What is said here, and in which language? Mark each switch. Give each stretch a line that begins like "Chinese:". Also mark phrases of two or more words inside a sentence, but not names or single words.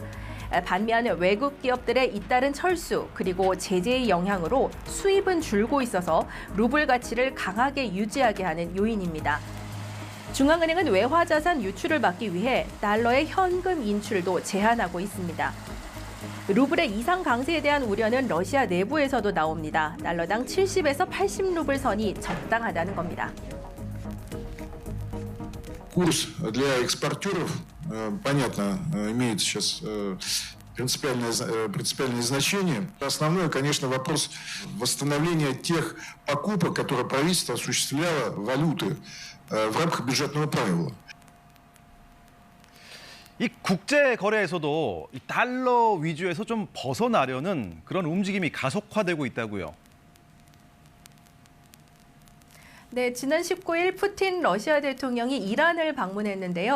Korean: 반면 외국 기업들의 잇따른 철수 그리고 제재의 영향으로 수입은 줄고 있어서 루블 가치를 강하게 유지하게 하는 요인입니다. 중앙은행은 외화 자산 유출을 막기 위해 달러의 현금 인출도 제한하고 있습니다. 루블의 이상 강세에 대한 우려는 러시아 내부에서도 나옵니다. 달러당 70에서 80루블 선이 적당하다는 겁니다.
Russian: Курс для экспортеров, понятно, имеет сейчас принципиальное значение. Основной, конечно, вопрос восстановления тех покупок, которые правительство осуществляло валюты в рамках бюджетного правила.
Korean: 이 국제 거래에서도 이 달러 위주에서 좀 벗어나려는 그런 움직임이 가속화되고 있다고요. 네, 지난 19일 푸틴 러시아 대통령이 이란을 방문했는데요.